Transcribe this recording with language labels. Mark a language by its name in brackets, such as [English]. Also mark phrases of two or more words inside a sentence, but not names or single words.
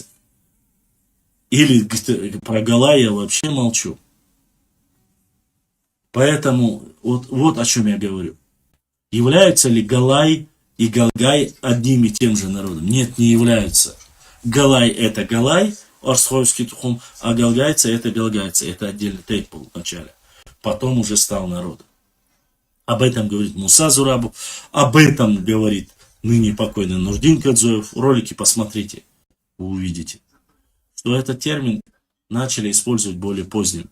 [Russian] Или про Галай я вообще молчу. Поэтому вот о чем я говорю. Являются ли Галай и Галгай одним и тем же народом? Нет, не являются. Галай это Галай, орсхойский тухум, а галгайцы это галгайцы. Это отдельный тейп был вначале. Потом уже стал народом. Об этом говорит Муса Зурабу, об этом говорит ныне покойный Нурдин Кадзоев. Ролики посмотрите, вы увидите, что этот термин начали использовать более поздним.